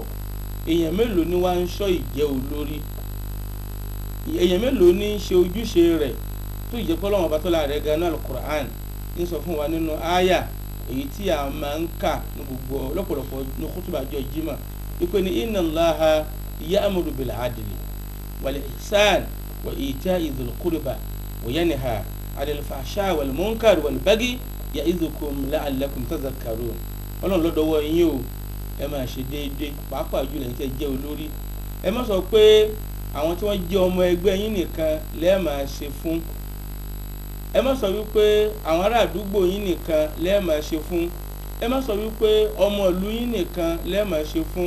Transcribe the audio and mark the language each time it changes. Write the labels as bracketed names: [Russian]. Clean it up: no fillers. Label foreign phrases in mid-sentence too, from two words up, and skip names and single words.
[Yoruba] èèyàn mélòó ni wá ń ṣọ́ ìjẹ́ olórí? èèyàn mélòó ní ṣe ojúṣe rẹ̀ tó ìjẹ́ pé Ọlọ́run ọba tó la rẹ̀ gan-an Al-Qur'an ń sọ fún wa nínú àyà èyí tí a máa ń kà ní gbogbo lọ́pọ̀lọpọ̀ ní kútùbà ọjọ́ Jímọ̀ wípé ní [Arabic] إن الله يأمر بالعدل والإحسان وإيتاء ذي القربى وينهى عن الفحشاء والمنكر والبغي يعظكم لعلكم تذكرون. [Yoruba] Ọlọ́run ló dọwọ́ yín o, ẹ máa ṣe déédéé, pàápàá jùlọ ẹ̀yin tẹ́ jẹ́ olórí. ẹ má sọ pé àwọn tí wọ́n jẹ́ ọmọ ẹgbẹ́ yín nìkan lẹ́ẹ̀ máa ṣe fún. ẹ má sọ wípé àwọn ará àdúgbò yín nìkan lẹ́ẹ̀ máa ṣe fún. ẹ má sọ wípé ọmọ ìlú yín nìkan lẹ́ẹ̀ máa ṣe fún.